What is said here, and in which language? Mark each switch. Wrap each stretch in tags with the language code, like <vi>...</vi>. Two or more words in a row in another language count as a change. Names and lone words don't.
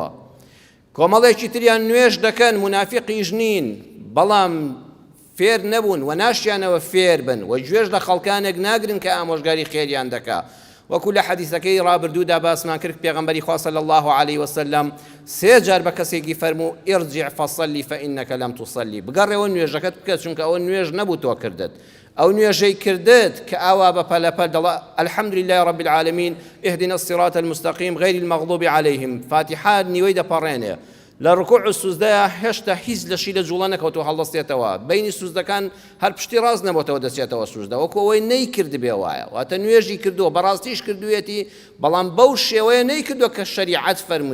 <ckb>کۆمەڵێکی تریان نوێژ دەکەن منافقیش نین بەڵام فێر نەبوون و ناشیانەوە فێر بن و گوێژ لە خەڵکانێک ناگرن کە ئامۆژگاری خێریان دەکا. وەکو لە حەدیثەکەی ڕابردوودا باسمان کرد پێغەمبەری خوا</ckb> <ar>صلی الله عليه وسلم</ar> <ckb>سێ جار بە کەسێکی فەرموو</ckb> <ar>ئیرجع فەصەلی فەئینەکە لەم توصەلی،</ar> <ckb>بگەڕێەوە نوێژەکەت بکە چونکە ئەوە نوێژ نەبوو تۆ کردت. ئەو نوێژەی کردت کە ئاوا بە پەلەپەل دەڵێ</ckb> <ar>الحەمد لله رب العالمین اهدنا الصراط المستقیم غير المغضوب عليهم،</ar> <ckb>فاتحە نیوەی دەپەڕێنێ. لە ڕکوع و سوزدەیە هێشتا هیچ لەشی لە جوڵە نەکەوتەوە هەڵدەستێتەوە، بینی سوزدەکان هەر پشتی ڕاست نەبووەوە دەچێتەوە سوزدە، وەکو ئەوەی نەیکرد بێ وایە. واتە نوێژی کردووە بەڕاستیش کردوێتی بەڵام بەو شێوەیە نەیکردووە کە شەریعەت فەرموویەتی.</ckb>